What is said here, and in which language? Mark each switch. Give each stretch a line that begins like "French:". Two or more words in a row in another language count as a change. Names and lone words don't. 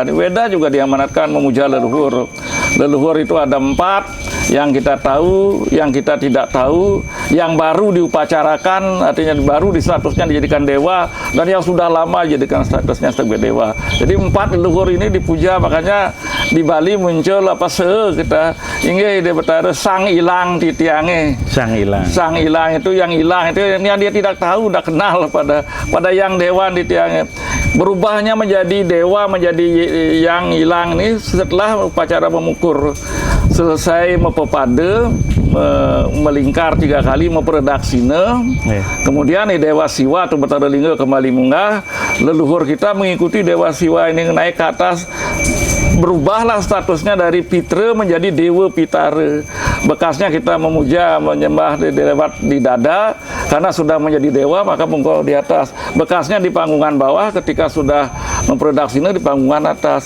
Indonesian: Weda juga diamanatkan memuja leluhur. Leluhur itu ada 4, yang kita tahu, yang kita tidak tahu, yang baru diupacarakan, artinya baru di statusnya dijadikan dewa, dan yang sudah lama dijadikan statusnya sebagai dewa. Jadi 4 leluhur ini dipuja. Makanya di Bali muncul kita ingat dia bertanya
Balinese: sang ilang titiange.
Indonesian: Sang ilang itu yang hilang itu yang dia tidak tahu, tidak kenal pada yang dewa titiange. Berubahnya menjadi dewa, menjadi yang hilang ini setelah upacara memukur selesai mepepade, melingkar 3 kali, memprodaksine. Kemudian Dewa Siwa atau Batara Lingga kembali munggah. Leluhur kita mengikuti Dewa Siwa ini naik ke atas. Berubahlah statusnya dari Pitra menjadi Dewa Pitara. Bekasnya kita memuja, menyembah lewat di dada, karena sudah menjadi dewa maka mengkol di atas. Bekasnya di panggungan bawah, ketika sudah memproduksinya di panggungan atas.